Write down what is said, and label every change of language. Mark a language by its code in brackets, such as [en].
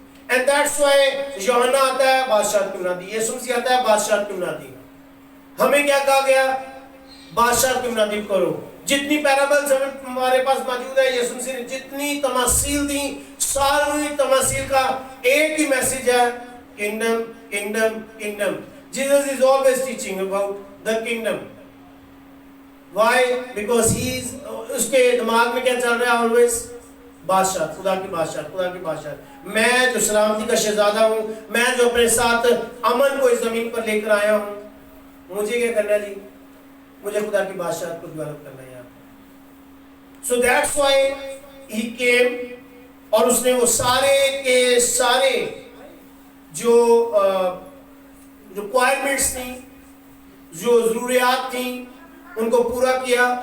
[en] and that's why [hi] यूहन्ना आता है, बादशाह की मुनादी। यीशु मसीह आता है, बादशाह की मुनादी। हमें क्या कहा गया? बादशाह की मुनादी करो। जितनी पैराबल्स हमारे पास मौजूद है, यीशु मसीह ने जितनी तमासील दी, सारी तमासील का एक ही मैसेज है, kingdom, kingdom, kingdom. [en] Jesus is always teaching about the kingdom. Why? Because he is, [hi] उसके दिमाग में क्या चल रहा है? Always बादशाह, खुदा की बादशाह, खुदा की बादशाह। मैं जो सलामती का शहजादा हूँ, मैं जो अपने साथ अमन को इस जमीन पर लेकर आया हूँ, मुझे क्या करना है जी? मुझे खुदा की बादशाह को डेवलप करना है यहाँ। [en] So that's why he came, [hi] और उसने वो सारे के सारे जो रिक्वायरमेंट्स थी, जो ज़रूरियात थी, उनको पूरा किया।